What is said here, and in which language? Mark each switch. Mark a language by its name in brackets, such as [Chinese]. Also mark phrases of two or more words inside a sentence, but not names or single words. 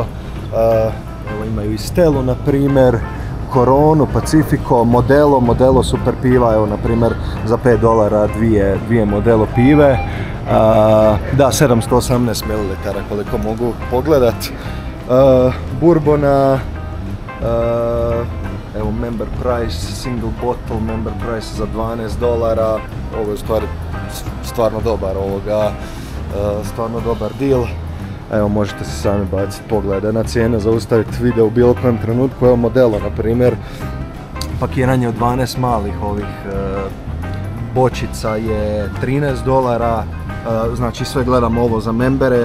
[Croatian] Evo imaju i Stelu na primjer, Coronu, Pacifico, Modelo super piva, evo na primjer za $5 dvije Modelo pive. Da, 718 ml koliko mogu pogledat. Bourbona, evo [English] member price, single bottle member price [Croatian] za $12. Ovo je stvarno dobar stvarno dobar deal. Evo možete se sami baciti poglede na cijene, zaustaviti video u bilo kojem trenutku. Evo Modelo na primjer, pakiranje od 12 malih ovih bočica je $13, znači sve gledamo ovo za membere.